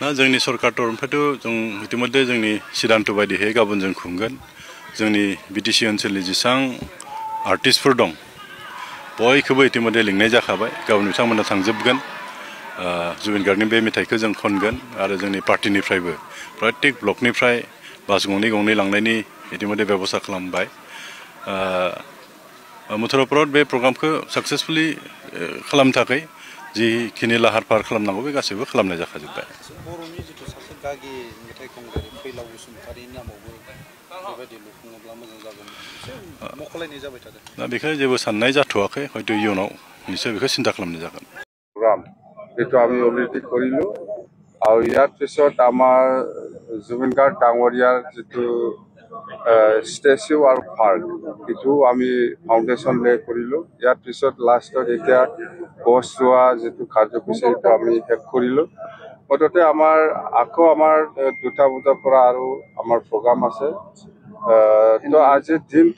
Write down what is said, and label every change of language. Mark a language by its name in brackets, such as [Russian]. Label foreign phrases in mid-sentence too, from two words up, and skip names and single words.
[Bodo] ना जोंनि सरकार तरफनिफ्रायथ' जों इतिमध्ये जोंनि सिद्धान्त बायदियै गाबोन जों खुंगोन जोंनि बिटिसि ओनसोलनि जेसेबां आर्टिस्टफोर दं बयखौबो इतिमध्ये लिंनाय जाखाबाय गाबोन बिथांमोना थांजोबगोन जुबिन गार्गनि बे मेथाइखौ जों खनगोन आरो जोंनि पार्टिनिफ्रायबो प्रत्येक ब्लकनिफ्राय बास गंनै लांनायनि इतिमध्ये बेबस्था खालामबाय मथुरापुराव बे प्रग्रामखौ साक्सेसफुली खालामनो थाखाय जिखिनि लाहार फाहार खालामनांगौ बे गासैबो खालामनाय जाखाजोब्बाय बर'नि जिथु सासे गागि मेथाइ खनगिरि फैलाव बसुमतारिनि नामावबो बेबायदि लुफुङोब्ला मोजां जागोन मख'लायनाय जाबाय थादों दा बेखौ जेबो साननाय जाथ'वाखै हयथ' इयुनाव निश्चय बेखौ चिन्ता खालामनाय जागोन [Assamese] প্ৰগ্ৰাম এইটো আমি অলৰেডি কৰিলোঁ আৰু ইয়াৰ পিছত আমাৰ জুবিন গাৰ্গ ডাঙৰীয়াৰ যিটো ষ্টেচু আৰু পাৰ্ক এইটো আমি ফাউণ্ডেশ্যন লৈ কৰিলোঁ ইয়াৰ পিছত লাষ্টত এতিয়া গছ ৰোৱা যিটো কাৰ্যসূচী সেইটো আমি শেষ কৰিলোঁ মুঠতে আমাৰ আকৌ আমাৰ 2টা বজাৰ পৰা আৰু আমাৰ প্ৰগ্ৰাম আছে তো আজিৰ দিনটো